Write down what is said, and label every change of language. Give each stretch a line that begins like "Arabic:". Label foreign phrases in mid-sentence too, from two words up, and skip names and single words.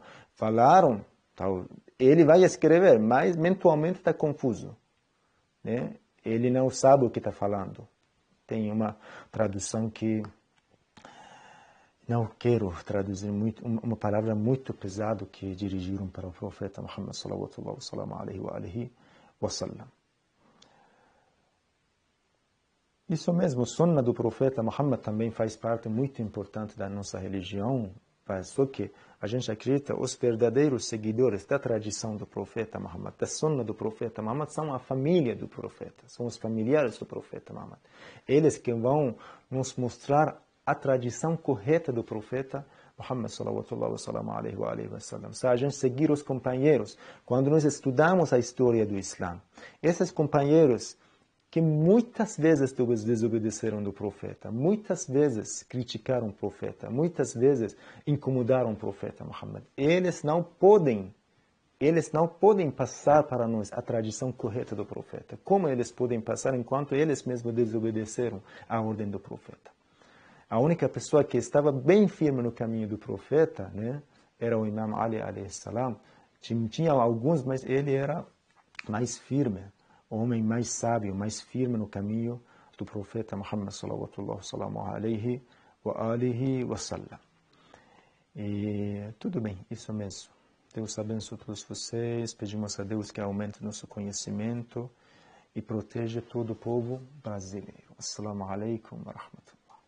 Portuguese: Falaram, ele vai escrever, mas mentalmente está confuso, né? Ele não sabe o que está falando. Tem uma tradução que não quero traduzir muito, uma palavra muito pesada que dirigiram para o profeta Muhammad
Arabic: صلى الله عليه وسلم.
Portuguese: Isso mesmo, o sunnah do profeta Muhammad também faz parte muito importante da nossa religião, só que a gente acredita, os verdadeiros seguidores da tradição do profeta Muhammad, da sunnah do profeta Muhammad, são a família do profeta, são os familiares do profeta Muhammad. Eles que vão nos mostrar a tradição correta do profeta Muhammad
Arabic: صلى الله عليه وسلم.
Portuguese: Se a gente seguir os companheiros, quando nós estudamos a história do Islã, esses companheiros que muitas vezes desobedeceram do profeta, muitas vezes criticaram o profeta, muitas vezes incomodaram o profeta Muhammad. Eles não podem passar para nós a tradição correta do profeta. Como eles podem passar enquanto eles mesmos desobedeceram à ordem do profeta? A única pessoa que estava bem firme no caminho do profeta, né, era o Imam Ali
Arabic: عليه السلام.
Portuguese: Tinha alguns, mas ele era mais firme. O homem mais sábio, mais firme no caminho do profeta Muhammad
Arabic: صلى الله عليه وسلم.
Portuguese: E tudo bem, isso mesmo. Deus abençoe todos vocês. Pedimos a Deus que aumente nosso conhecimento e proteja todo o povo brasileiro.
Arabic: السلام عليكم ورحمة الله.